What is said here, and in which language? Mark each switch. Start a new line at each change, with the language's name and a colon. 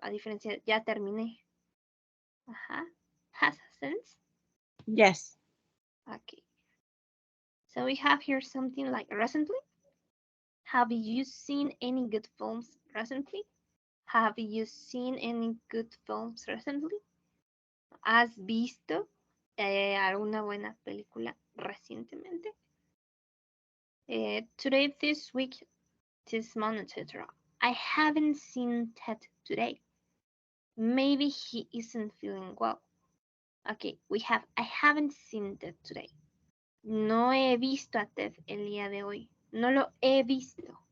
Spanish: A diferencia de ya terminé. Ajá.
English: Has a sense. Yes. Okay. So we have here something like recently. Have you seen any good films recently? Have you seen any good films recently?
Spanish: ¿Has visto alguna buena película recientemente?
English: Today, this week, this month, etc. I haven't seen Ted today. Maybe he isn't feeling well. Okay, we have I haven't seen Ted today.
Spanish: No he visto a Ted el día de hoy. No lo he visto.